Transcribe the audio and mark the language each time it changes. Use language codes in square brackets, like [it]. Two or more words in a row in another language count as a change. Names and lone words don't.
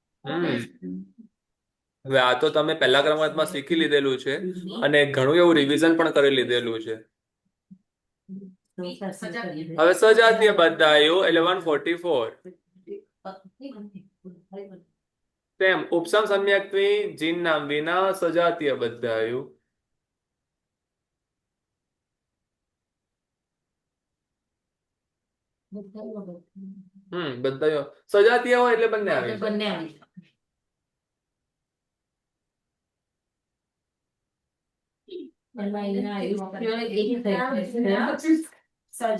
[gu] હવે આ તો તમે પહેલા ક્રમાંકમાં શીખી લીધેલું છે અને ઘણું એવું રિવિઝન પણ કરી લીધેલું છે હવે સજાતીય બધાયું એટલે 144 તેમ ઉપસમ સમ્યક્ત્વી જિન નામ વિના સજાતીય બધાયું બધાયું સજાતીય હોય એટલે બંને આવી જાય. બંને આવી એમાં એના આયુષ્ય 1 થઈ જશે